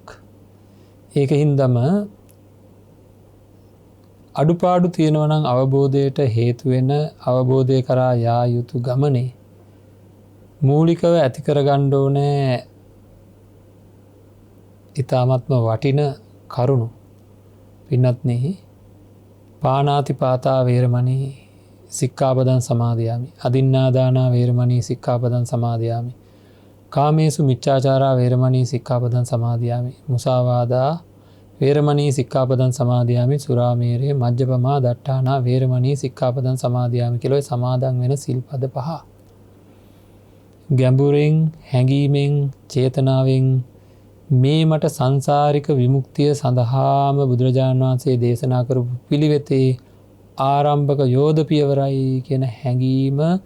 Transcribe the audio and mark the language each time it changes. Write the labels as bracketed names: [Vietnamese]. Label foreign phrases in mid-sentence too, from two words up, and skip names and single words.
[Sinhala] ඒකින්දම අඩුපාඩු තියෙනවා නම් අවබෝධයට හේතු වෙන අවබෝධය කරා යා යුතු ගමනේ මූලිකව ඇති කරගන්න ඕනේ ඊ타ත්ම වටින කරුණු. පින්වත්නි, [Pali] පාණාතිපාතා වේරමණී සික්ඛාපදං සමාදියාමි. අදින්නාදානා වේරමණී සික්ඛාපදං සමාදියාමි. කාමේසු මිච්ඡාචාරා වේරමණී සික්ඛාපදං සමාදියාමි. මුසාවාදා වේරමණී සික්ඛාපදං සමාදියාමි. සුරාමේරේ මජ්ජපමා දට්ඨානා වේරමණී සික්ඛාපදං සමාදියාමි [Sinhala] කියලා සමාදන් වෙන සිල්පද පහ. ගැඹුරින් හැඟීමෙන් චේතනාවෙන් මේ මට සංසාරික විමුක්තිය සඳහාම බුදුරජාණන් වහන්සේ දේශනා කරපු පිළිවෙතේ ආරම්භක යෝධ පියවරයි කියන හැඟීම